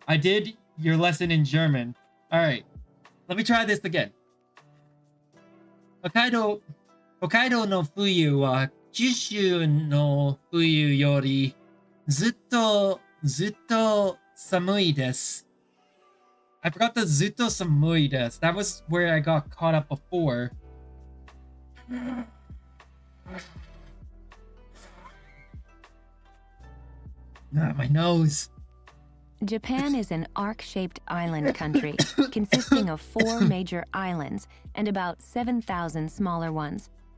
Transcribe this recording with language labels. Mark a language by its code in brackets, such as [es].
[en] I did your lesson in German. Alright, let me try this again. [ja] 北海道の冬は九州の冬よりずっと寒いです。 [en] I forgot the [ja] ずっと寒いです. [en] That was where I got caught up before. My nose. Japan is an arc-shaped island country consisting of 4 major islands and about 7,000 smaller ones.